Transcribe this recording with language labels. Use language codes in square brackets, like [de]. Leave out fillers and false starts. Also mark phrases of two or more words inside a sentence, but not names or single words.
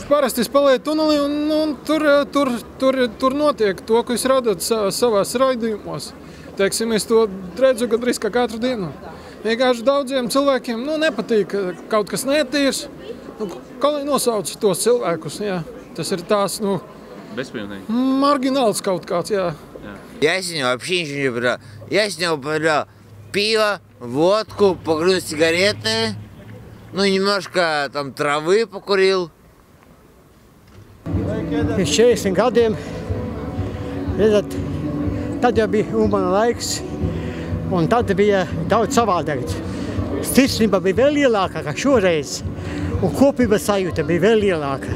[lv] Parasti es palieku tunelī un tur notiek to, ko jūs redzat savās raidījumos. Teiksim, es to redzu gandrīz kā katru dienu. Vienkārši daudziem cilvēkiem nepatīk kaut kas netīrs. Kā lai nosauc tos cilvēkus, jā. Tas ir tās, Bezpilnīgi. Margināls kaut kāds, jā. [ru] Я с ним вообще ничего не брал. Я с него брал пиво, водку, покурил сигареты, немножко там травы покурил. [lv] Pēc 40 gadiem, redzat, tad jau bija umana laiks, un tad bija daudz savādāk. Stiprība bija vēl lielāka kā šoreiz, un kopības sajūta bija vēl lielāka.